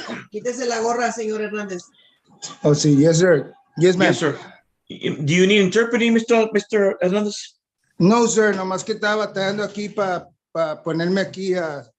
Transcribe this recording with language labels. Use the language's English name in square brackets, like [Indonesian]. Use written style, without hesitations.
[Spanish] Quítese la gorra, señor Hernández. Oh, sí, [English] yes, sir. Yes, ma'am. Yes, sir. Do you need interpreting, Mr. Hernandez? [Spanish] No, [English] sir, [Spanish] nomás que estaba batallando aquí para ponerme aquí en